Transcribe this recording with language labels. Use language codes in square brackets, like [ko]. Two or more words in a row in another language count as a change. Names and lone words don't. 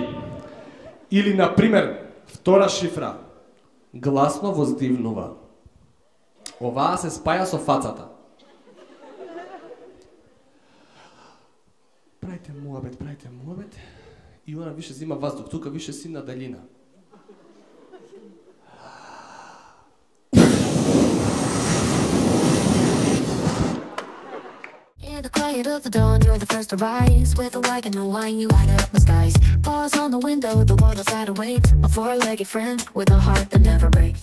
[mk] Или, например, втора шифра. Гласно воздивнува. Оваа се спаја со фацата. Правите муабет. [sr] И она више зима ваздух, [mk] тука више си на далина. [en] In the quiet of the dawn, you're the first to rise. With a wagon and wine, you light up the skies. Bars on the window, the world outside awaits. A four-legged friend with a heart that never breaks.